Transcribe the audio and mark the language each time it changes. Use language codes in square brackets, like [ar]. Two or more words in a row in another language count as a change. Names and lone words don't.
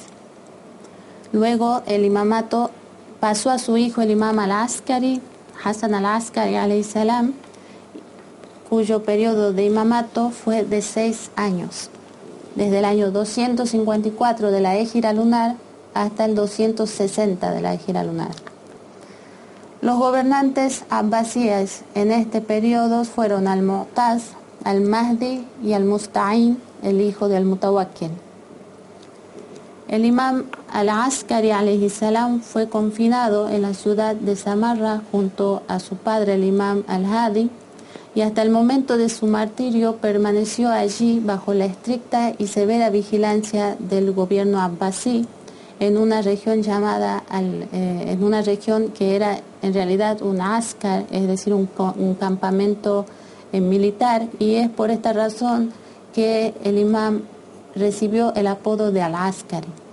[es] Luego el imamato pasó a su hijo el imam Al-Askari, Hasan Al-Askari [ar] عليه السلام, [es] cuyo periodo de imamato fue de 6 años, desde el año 254 de la Égira lunar hasta el 260 de la Égira lunar. Los gobernantes abbasíes en este periodo fueron Al-Mu'taz, Al-Mahdi y Al-Musta'in, el hijo de Al-Mutawakkil. El imam Al-Askari [ar] عليه السلام [es] fue confinado en la ciudad de Samarra junto a su padre el imam Al-Hadi y hasta el momento de su martirio permaneció allí bajo la estricta y severa vigilancia del gobierno abbasí en una región que era en realidad un askar, es decir, un campamento militar, y es por esta razón que el imam recibió el apodo de Al-Askari.